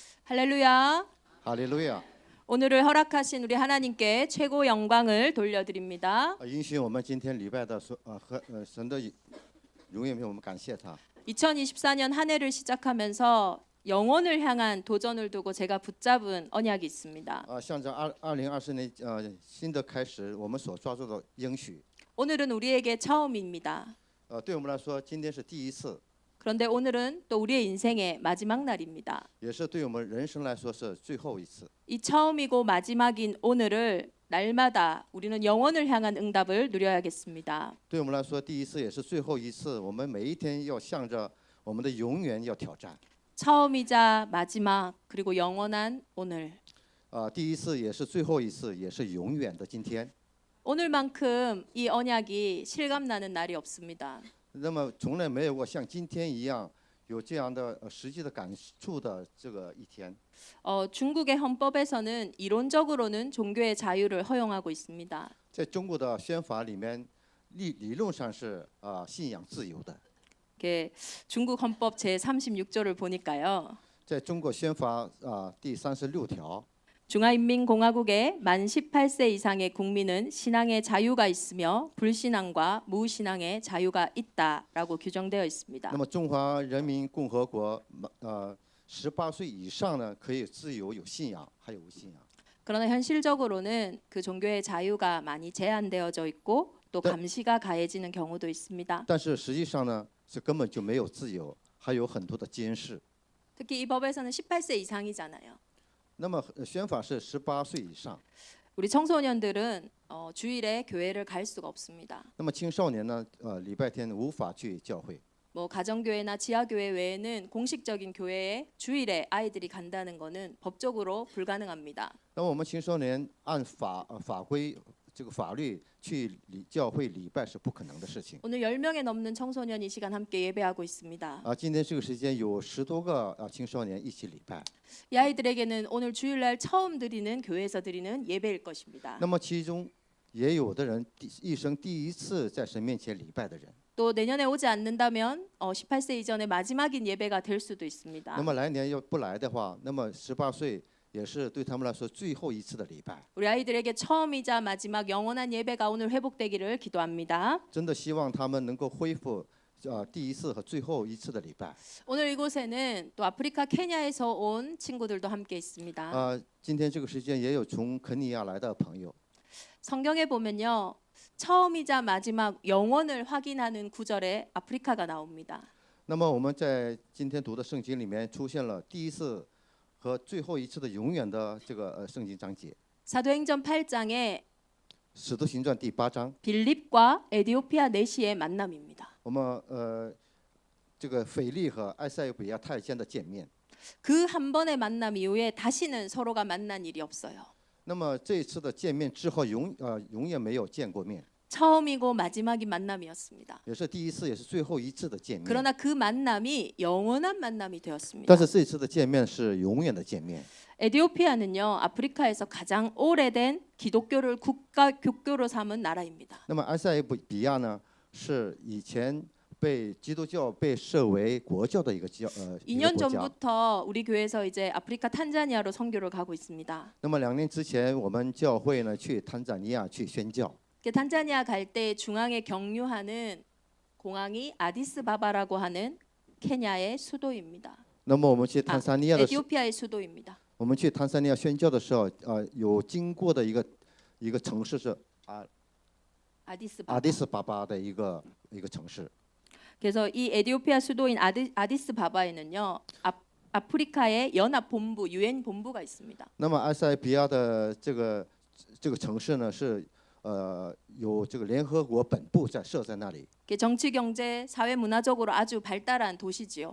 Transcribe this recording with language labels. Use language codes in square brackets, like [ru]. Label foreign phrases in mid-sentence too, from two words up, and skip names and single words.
[ko] 할렐루야. [zh] 哈利路亚！ [ko] 오늘을 허락하신 우리 하나님께 최고 영광을 돌려드립니다. [zh] 允许我们今天礼拜的神的荣耀，我们感谢他。 [ko] 2024년 한 해를 시작하면서 영혼을 향한 도전을 두고 제가 붙잡은 언약이 있습니다. [zh] 向着2024年新的开始，我们所抓住的应许。 [ko] 오늘은 우리에게 처음입니다. [zh] 对我们来说，今天是第一次， [ko] 그런데 오늘은 또 우리의 인생의 마지막 날입니다. [zh] 也是对我们人生来说是最后一次。 [ko] 이 처음이고 마지막인 오늘을 날마다 우리는 영혼을 향한 응답을 누려야겠습니다. [zh] 对我们来说，第一次也是最后一次。我们每一天要向着我们的永远要挑战。 [ko] 처음이자 마지막 그리고 영원한 오늘. [zh] 第一次也是最后一次，也是永远的今天。 [ko] 오늘만큼 이 언약이 실감나는 날이 없습니다. [zh] 那么从来没有过像今天一样有这样的实际的感触的这个一天。 [ko] 중국의 헌법에서는 이론적으로는 종교의 자유를 허용하고 있습니다. [zh] 在中国的宪法里面，理论上是信仰自由的。 [ko] 중국 헌법 제 36조를 보니까요. [zh] 在中国宪法第36条， [ko] 중화인민공화국의 만 18세 이상의 국민은 신앙의 자유가 있으며 불신앙과 무신앙의 자유가 있다라고 규정되어 있습니다. [zh] 那么中华人民共和国18岁以上呢，可以自由有信仰，还有无信仰。 [ko] 그러나 현실적으로는 그 종교의 자유가 많이 제한되어져 있고 또 감시가 가해지는 경우도 있습니다. [zh] 但是实际上呢，是根本就没有自由，还有很多的监视。 [ko] 특히 이 법에서는 18세 이상이잖아요. [zh] 那么宪法是18岁以上。 [ko] 우리 청소년들은 주일에 교회를 갈 수가 없습니다. [zh] 那么青少年呢，礼拜天无法去教会。 [ko] 뭐 가정교회나 지하교회 외에는 공식적인 교회에 주일에 아이들이 간다는 것은 법적으로 불가능합니다. [zh] 那么我们青少年按法规这个法律去教会礼拜是不可能的事情。 [ko] 오늘 10명에 넘는 청소년이 이 시간 함께 예배하고 있습니다. [zh] 今天这个时间有10多个青少年一起礼拜。 [ko] 이 아이들에게는 오늘 주일날 처음 드리는 교회에서 드리는 예배일 것입니다. [zh] 那么其中也有的人一生第一次在神面前礼拜的人。 [ko] 또 내년에 오지 않는다면 18세 이전의 마지막인 예배가 될 수도 있습니다. [zh] 那么来年要不来的话，那么18岁也是对他们来说最后一次的礼拜。 [ko] 우리 아이들에게 처음이자 마지막 영원한 예배가 오늘 회복되기를 기도합니다. [zh] 真的希望他们能够恢复第一次和最后一次的礼拜。 [ko] 오늘 이곳에는 또 아프리카 케냐에서 온 친구들도 함께 있습니다. [zh] 今天这个时间也有从肯尼亚来的朋友。 [ko] 성경에 보면요. 처음이자 마지막 영원을 확인하는 구절에 아프리카가 나옵니다. [zh] 那么我们在今天读的圣经里面出现了第一次和最后一次的永远的这个圣经章节。 [ko] 사도행전 8장에 [zh] 使徒行传第8章， [ko] 빌립과 에디오피아 내시의 만남입니다. [zh] 我们这个腓力和埃塞俄比亚太监的见面。 [ko] 그 한 번의 만남 이후에 다시는 서로가 만난 일이 없어요. [zh] 那么这一次的见面之后，永远没有见过面， [ko] 처음이고 마지막인 만남이었습니다. [zh] 也是第一次，也是最后一次的见面。 [ko] 그러나 그 만남이 영원한 만남이 되었습니다. [zh] 但是这一次的见面是永远的见面。 [ko] 에디오피아는요, 아프리카에서 가장 오래된 기독교를 국가 교교로 삼은 나라입니다. [zh] 那么埃塞俄比亚呢，是以前被基督教被设为国教的一个国家。 [ko] 2년 전부터 우리 교회에서 이제 아프리카 탄자니아로 선교를 가고 있습니다. [zh] 那么2年之前，我们教会呢去坦桑尼亚去宣教。 [ko] 탄자니아 갈 때 중앙에 경유하는 공항이 아디스바바라고 하는 케냐의 수도입니다. [zh] 那么我们去坦桑尼亚的时候， [ko] 에디오피아의 수도입니다. [zh] 我们去坦桑尼亚宣教的时候，有经过的一个城市是阿迪斯巴巴的一个城市。 [ko] 그래서 이 에디오피아 수도인 아디스바바에는요, 아프리카의 연합 본부, 유엔 본부가 있습니다. [zh] 那么埃塞俄比亚的这个城市呢，是有这个联合国本部设在那里。 [ko] 정치, 경제, 사회, 문화적으로 아주 발달한 도시지요.